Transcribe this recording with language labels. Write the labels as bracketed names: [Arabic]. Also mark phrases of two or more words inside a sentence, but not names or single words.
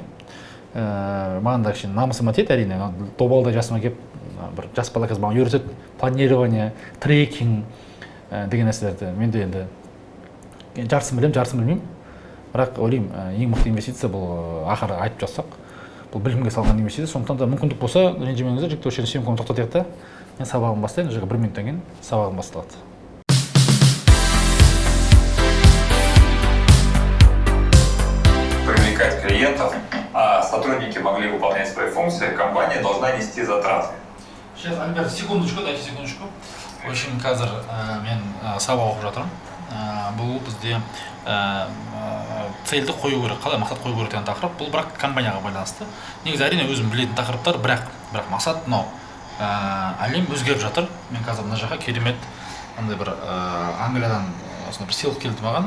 [Kazakh] Маған да кішкене намысыма тиеді әрине, добалдай жасыма келіп бір жас бала қазір маған үйретеді [Russian] планирование, трекинг [Kazakh] деген нәрселерді. Мен де енді жартысын білемін, жартысын білмеймін. Бірақ ойлаймын, ең мықты инвестиция бұл ақыры айтып жатсақ, бұл білімге салған инвестиция. Сондықтан да мүмкіндік болса, ренжімеңіздер, жігіт осы жерде съемканы тоқтатайық та, мен сабағымды бастайын, уже 1 минуттан кейін сабағым басталады. [Russian] Привлекать клиентов, а сотрудники могли выполнять свои функции, компания должна нести затраты. Сейчас, Альберт, секундочку, дайте секундочку. В общем, [Kazakh] қазір мен сабақ оқып жатырмын. Бұл бізде цельді қою керек, қалай мақсат қою керек деген тақырып. Бұл бірақ компанияға байланысты. Негізі әрине өзім білетін тақырыптар, бірақ мақсат мынау. Әлем өзгеріп жатыр. Мен қазір мына жаққа керемет андай бір Англиядан бір сыйлық келді маған.